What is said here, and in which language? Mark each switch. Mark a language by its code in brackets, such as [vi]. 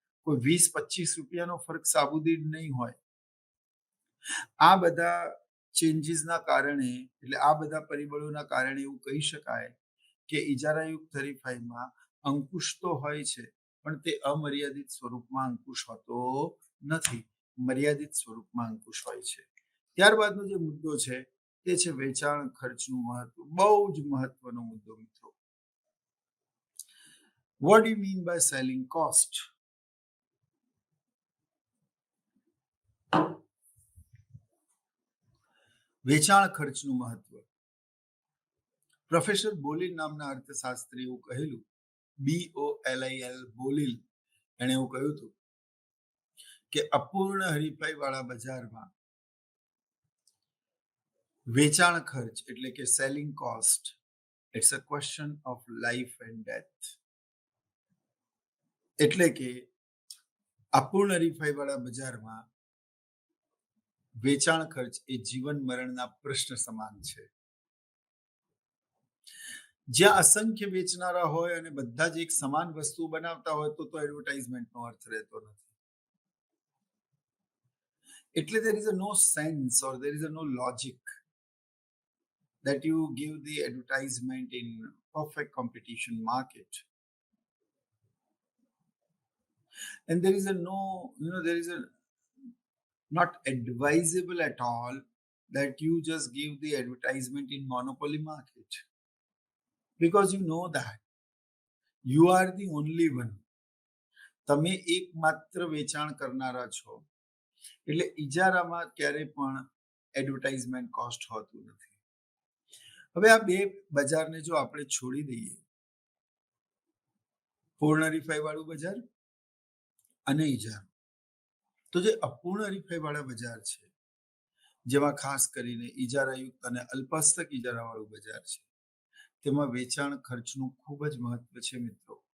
[gu] કોઈ 20-25 રૂપિયાનો ફરક સાબુ દીઠ નહીં હોય. આ બધા ચેન્જીસના કારણે, એટલે આ બધા પરિબળોના કારણે એવું કહી શકાય કે ઇજારાયુક્ત હરીફાઈમાં અંકુશ તો હોય છે, પણ તે અમર્યાદિત સ્વરૂપમાં અંકુશ હોતો નથી. મર્યાદિત સ્વરૂપમાં અંકુશ હોય છે. ત્યારબાદનો જે મુદ્દો છે તે છે વેચાણ ખર્ચનું મહત્વ. બહુ જ મહત્વનો મુદ્દો મિત્રો. [en] What do you mean by selling cost? [gu] વેચાણ ખર્ચનું મહત્વ. પ્રોફેસર બોલિલ નામના અર્થશાસ્ત્રી એવું કહેલું, BOLIL બોલિલ, એણે એવું કહ્યું હતું કે અપૂર્ણ હરીફાઈ વાળા બજારમાં વેચાણ ખર્ચ એટલે કે selling cost [en] It's a question of life and death. [gu] એટલે કે અપૂર્ણ હરીફાઈ વાળા બજારમાં વેચાણ ખર્ચ એ જીવન મરણના પ્રશ્ન સમાન છે. જ્યાં અસંખ્ય વેચનારા હોય અને બધા જ એક સમાન વસ્તુ બનાવતા હોય તો એડવર્ટાઇઝમેન્ટનો અર્થ રહેતો નથી. [en] એટલે there is a no sense or there is a no logic that you give the advertisement in perfect competition market. And there is a no, there is a not advisable at all that you just give the advertisement in monopoly market, because you know that you are the only one. [gu] તમે એકમાત્ર વેચાણ કરનારા છો. એટલે ઇજારામાં ક્યારે પણ advertisement cost હોતું નથી. હવે આ બે બજારને જો આપણે છોડી દઈએ, પૂર્ણ હરીફાઈ વાળું બજાર અને ઇજારો, તો જે અપૂર્ણ હરીફાઈ વાળા બજાર છે, જેમાં ખાસ કરીને ઇજારાયુક્ત અને અલ્પહસ્તક ઇજારા વાળું બજાર છે, તેમાં વેચાણ ખર્ચનું ખૂબ જ મહત્વ છે મિત્રો.